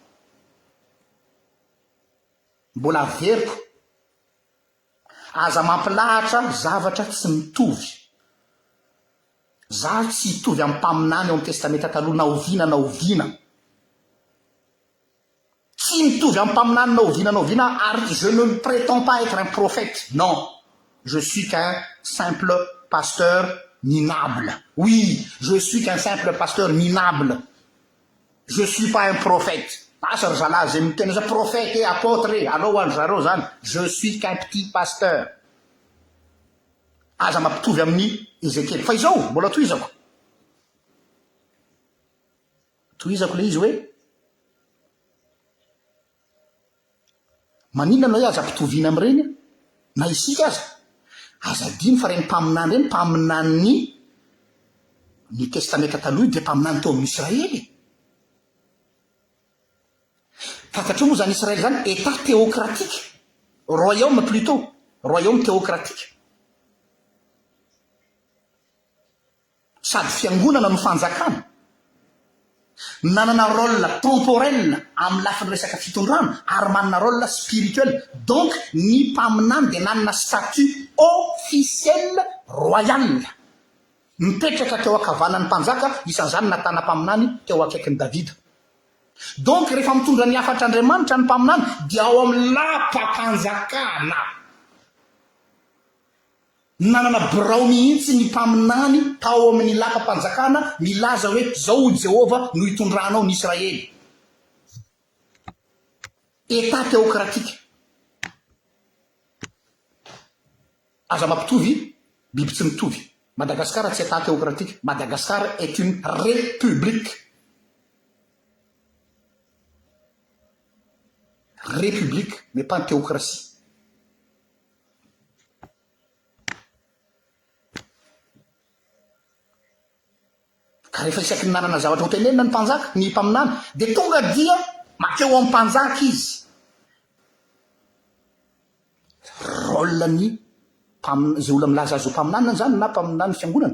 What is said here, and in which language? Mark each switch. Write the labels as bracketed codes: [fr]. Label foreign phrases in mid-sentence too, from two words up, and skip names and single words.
[mg] Mbola veriko aza mampilahatra zavatra tsy mitovy. Za tsy hitovy amin'ny mpaminany ao amin'ny testameta taloha na oviana. Tsy mitovy amin'ny mpaminany na oviana ary [fr] je ne prétends pas être un prophète. Non, je suis qu'un simple pasteur minable. Oui, je suis qu'un simple pasteur minable. Je suis pas un prophète. [mg] Asa zalahy zay miteny za [fr] prophète et apôtre [mg] allo hoany zareo zany. [fr] Je suis qu'un petit pasteur. [mg] Aza mampitovy amin'ny Ézéchiel. Fa izao mbola tohizako le izy hoe maninona hoe aza mpitoviana amin'ireny na isika aza diny fa reny mpaminany reny mpaminany ny testameta taloha dia mpaminany teo amin'ny Israely. Fantatro moa zany Israely zany [fr] état théocratique, royaume plutôt, royaume théocratique. [mg] Sady fiangonana no fanjakana, nanana [fr] rôle temporel [mg] amin'ny lafiny resaka fitondrana ary manana [fr] rôle spirituel. [mg] Donc ny mpaminany dia nanana [fr] statut officiel royal, [mg] mipetraka teo akavanan'ny mpanjaka, isan'izany natana mpaminany teo akaikin'ny Davida. Donc rehefa mitondra ny hafatra Andriamanitra ny mpaminany dia ao amin'ny lapa-panjakana. Nanana birao mihitsy ny mpaminany tao amin'ny lapa-panjakana milaza hoe zao Jehova no hitondranao ny Israely. [fr] État théocratique. [mg] Aza mampitovy, biby tsy mitovy. Madagascar tsy [fr] état théocratique. Madagascar est une république. République, mais pas une théocratie. [mg] Ka rehefa isaky ny nanana zavatra ho tenenina ny mpanjaka, ny mpaminany, dia tonga dia makeo amin'ny mpanjaka izy. Rôle ny zay olona milaza azy ho mpaminana zany na mpaminany fiangonana.